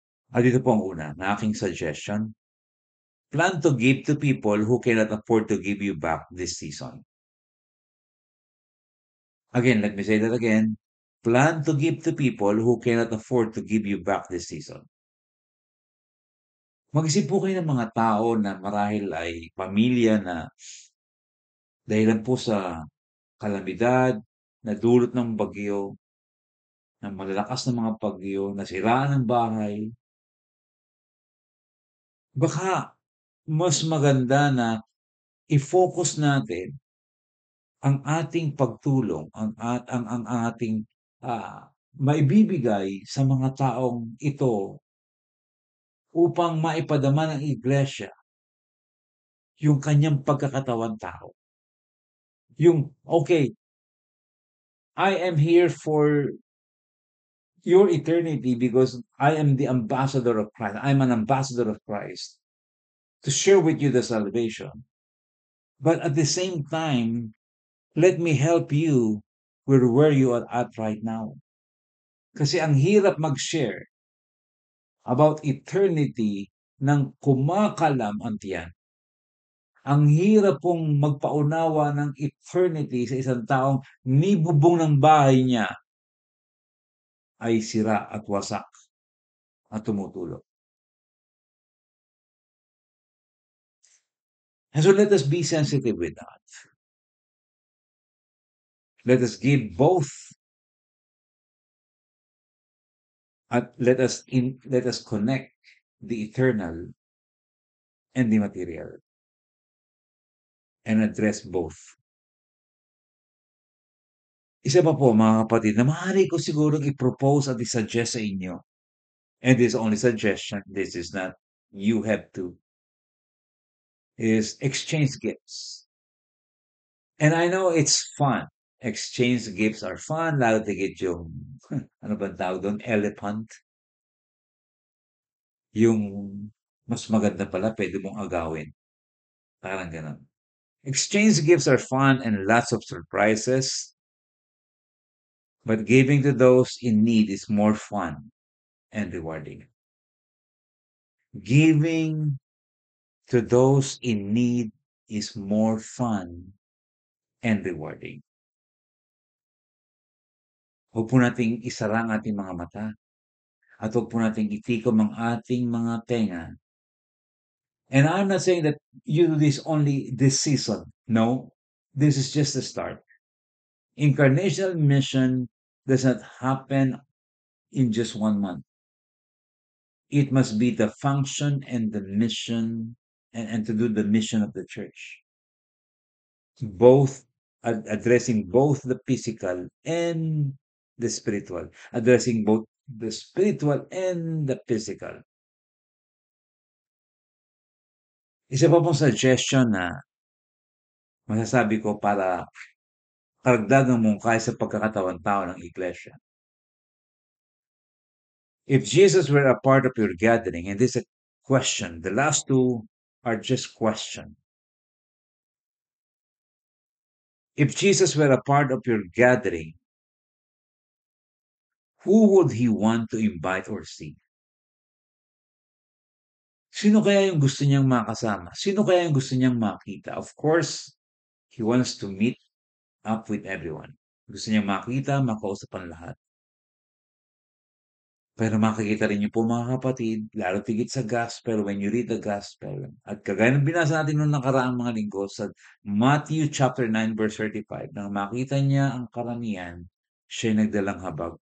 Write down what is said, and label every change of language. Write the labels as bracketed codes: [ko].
[tl] At ito po ang una na aking suggestion. [en] Plan to give to people who cannot afford to give you back this season. Again, let me say that again. Plan to give to people who cannot afford to give you back this season. [tl] Mag-isip po kayo ng mga tao na marahil ay pamilya na dahilan po sa kalamidad, na dulot ng bagyo, ng malalakas na mga bagyo, nasiraan ng bahay. Baka mas maganda na i-focus natin ang ating pagtulong, ang ating maibibigay sa mga taong ito upang maipadama ng iglesia yung kanyang pagkakatawang tao. [en] Yung, okay, I am here for your eternity because I am the ambassador of Christ. I'm an ambassador of Christ to share with you the salvation. But at the same time, let me help you with where you are at right now. [tl] Kasi ang hirap mag-share [en] about eternity [tl] ng kumakalam ang tiyan. Ang hirap pong magpaunawa ng eternity sa isang taong nibubong ng bahay niya ay sira at wasak at tumutulog. [en] And so let us be sensitive with that. Let us give both at let us connect the eternal and the material and address both. [tl] Isa pa po mga kapatid na maaari ko sigurong i-propose at i-suggest sa inyo. [en] And this is only suggestion. This is not you have to. Is exchange gifts. And I know it's fun. Exchange gifts are fun. [tl] Lalo tigit yung, ano ba tawag doon? Elephant. Yung mas maganda pala, pwede mong agawin. Parang ganun. [en] Exchange gifts are fun and lots of surprises. But giving to those in need is more fun and rewarding. Giving to those in need is more fun and rewarding. [tl] Huwag po nating isara ang ating mga mata. at huwag po nating itikom ang ating mga tenga. [en] And I'm not saying that you do this only this season. No, this is just the start. Incarnational mission does not happen in just 1 month. It must be the function and the mission and to do the mission of the church. Both addressing both the physical and the spiritual, addressing both the spiritual and the physical. [tl] Isa pa pong suggestion na masasabi ko para karagdagang mungkahi sa pagkakatawan-tao ng iglesia. [en] If Jesus were a part of your gathering, and this is a question, the last two are just question. If Jesus were a part of your gathering, who would he want to invite or see? [tl] Sino kaya yung gusto niyang makasama? Sino kaya yung gusto niyang makita? [en] Of course, he wants to meet up with everyone. [tl] Gusto niyang makita, makausap ang lahat. Pero makikita rin niyo po mga kapatid, lalo tigit sa gospel, [en] when you read the gospel, [tl] at kagaya ng binasa natin noong nakaraang mga linggo sa Matthew chapter 9 verse 35, nang makita niya ang karamihan, siya nagdalang habag.